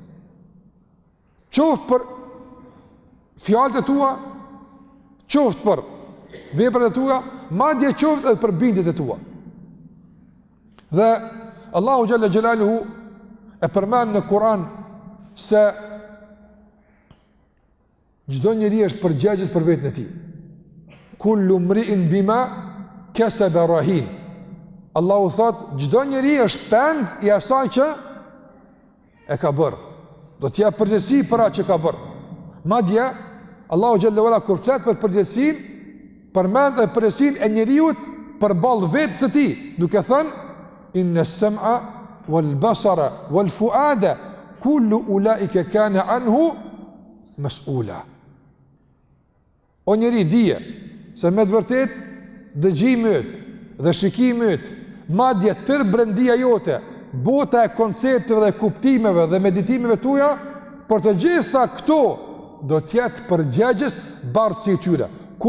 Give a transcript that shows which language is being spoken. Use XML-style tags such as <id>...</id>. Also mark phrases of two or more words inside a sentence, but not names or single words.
<sq>Qoftë për fjalët e tua, qoftë për veprat e tua, madje qoftë edhe për bindjet e tua. Dhe Allahu</sq> <ar>جل جلاله</ar> <sq>e përmend në Kur'an se çdo njeri është përgjegjës për veten e tij.</sq> <ar>كل امرئ بما كسب رهين.</ar> <sq>Allahu thot, çdo njeri është peng i asaj që e ka bërë. Do të jap përgjegjësi për atë që ka bërë. Madje Allahu</sq> <ar>جل وعلا</ar> <sq>kur flet për përgjegjësinë, përmend edhe përgjegjësinë e njeriu përballë vetes së tij, duke thënë</sq> <ar>إن السمع والبصر والفؤاد كل أولئك كان عنه مسؤولا.</ar> <sq>O njeri dije se me të vërtet dëgjimit dhe shikimit, madje tërë brendia jote, bota e koncepteve dhe kuptimeve dhe meditimeve tuja, për të gjitha këto do tjetë përgjegjës bardhësi tyre.</sq>